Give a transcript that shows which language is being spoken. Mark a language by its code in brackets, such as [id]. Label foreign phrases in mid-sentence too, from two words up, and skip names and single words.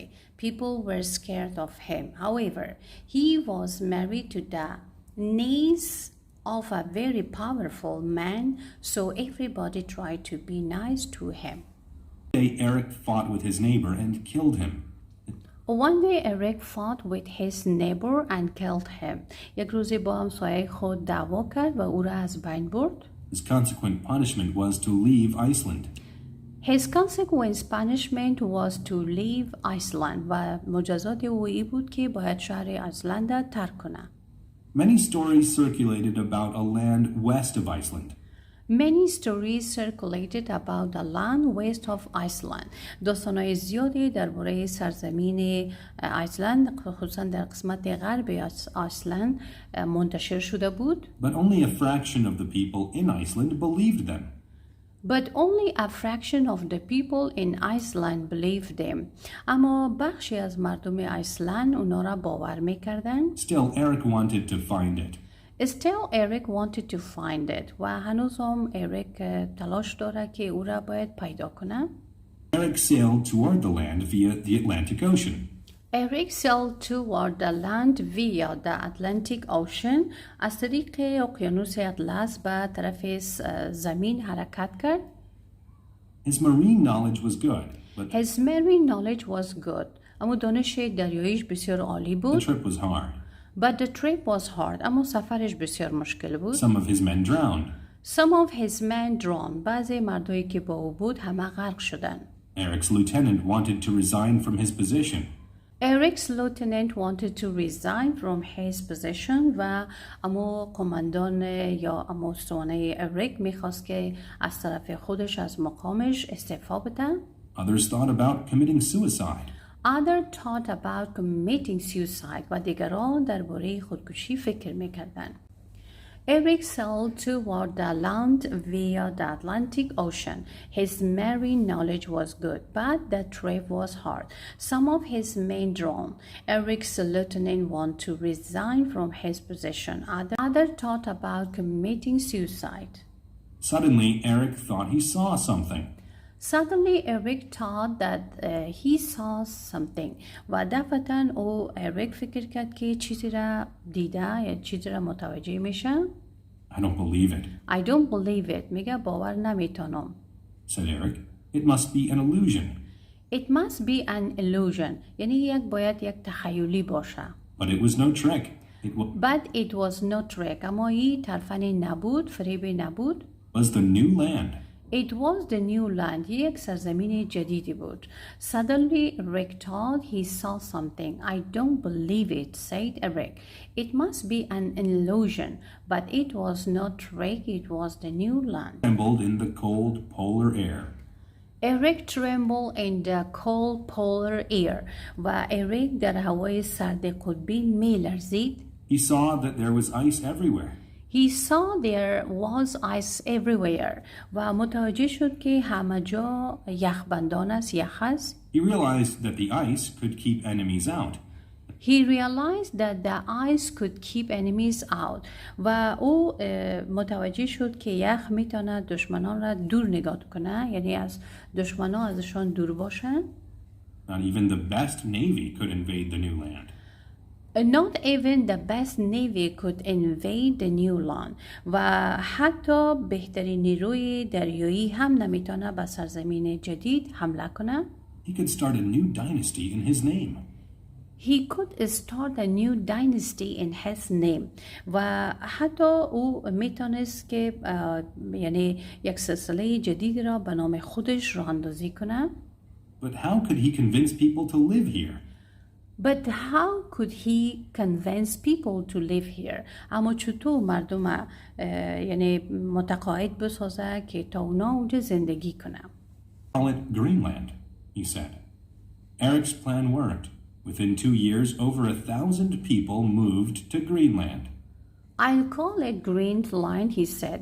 [en] People were scared of him. However, he was married to the niece of a very powerful man, so everybody tried to be nice to him. One day, Eric fought with his neighbor and killed him. One day, Eric fought with his neighbor and killed him. [fa] یک روزی با همسایه خود دعوا کرد و او را از بین برد. [en] His consequent punishment was to leave Iceland. His consequent punishment was to leave Iceland. [fa] و مجازات او این بود که باید شهر ایسلند را ترک کنه. [en] Many stories circulated about a land west of Iceland. Many stories circulated about the land west of Iceland. [fa] داستان‌های زیادی درباره سرزمین ایسلند، خصوصا در قسمت غرب ایسلند منتشر شده بود. [en] But only a fraction of the people in Iceland believed them. But only a fraction of the people in Iceland believed them. [fa] اما بخشی از مردم ایسلند اونا را باور می‌کردند. [en] Still, Eric wanted to find it. Still, Eric wanted to find it. [fa] و هنوز هم اریک تلاش داره که او را باید پیدا کنه. [en] Eric sailed toward the land via the Atlantic Ocean. Eric sailed toward the land via the Atlantic Ocean. [fa] از طریق اقیانوس اطلس به طرف زمین حرکت کرد. [en] His marine knowledge was good. His marine knowledge was good. [fa] اما دانش دریاییش بسیار عالی [en] The [fa] بود. [en] trip was hard. But the trip was hard. [fa] اما سفرش بسیار مشکل بود. [en] Some of his men drowned. Some of his men drowned. [fa] بعضی مردایی که با او بود همه غرق شدن. [en] Eric's lieutenant wanted to resign from his position. Eric's lieutenant wanted to resign from his position [fa] و اما کماندان یا اما استوانه اریک میخواست که از طرف خودش از مقامش استعفا بده. [en] Others thought about committing suicide. Others thought about committing suicide [fa] و دیگران درباره خودکشی فکر میکردن. [en] Eric sailed toward the land via the Atlantic Ocean. His marine knowledge was good, but the trip was hard. Some of his men drowned. Eric's lieutenant wanted to resign from his position. Others thought about committing suicide. Suddenly, Eric thought he saw something. Suddenly, Eric thought that he saw something. [fa] و دفعتاً او اریک فکر کرد که چیزی را دیده یا چیزی را متوجه میشه. [en] I don't believe it, I don't believe it. [fa] میگه باور نمیتونم. [en] said Eric. It must be an illusion. It must be an illusion. [fa] یعنی باید یک تخیلی باشه. [en] But it was no trick. But it was no trick. [fa] اما این ترفنی نبود، فریبی نبود. [en] Was the new land. It was the new land. [fa] یک سرزمین جدیدی بود. [en] Suddenly, Eric thought he saw something. I don't believe it, said Eric. It must be an illusion, but it was not trick. It was the new land. Trembled in the cold polar air. Eric trembled in the cold polar air. [fa] و Eric در هوای سرد قطبی می لرزید. [en] He saw that there was ice everywhere. He saw there was ice everywhere. [fa] و متوجه شد که همه جا یخبندان است، یخ است. [en] He realized that the ice could keep enemies out. He realized that the ice could keep enemies out. [fa] و او متوجه شد که یخ میتونه دشمنان را دور نگاه کنه، یعنی از دشمنان ازشان دور باشن. [en] Not even the best navy could invade the new land. Not even the best navy could invade the new land. [fa] و حتی بهترین نیروی دریایی هم نمیتونه به سرزمین جدید حمله کنه. [en] He could start a new dynasty in his name. He could start a new dynasty in his name. [fa] و حتی او میتونست که یعنی یک سلسله جدید را به نام خودش راه اندازی کنه. [en] But how could he convince people to live here? But how could he convince people to live here? [fa] اما چطور مردم یعنی متقاعد بسازه که تا اونا اونجا زندگی کنه. [en] Call it Greenland, he said. Eric's plan worked. Within 2 years, over 1,000 people moved to Greenland. I'll call it Greenland, he said.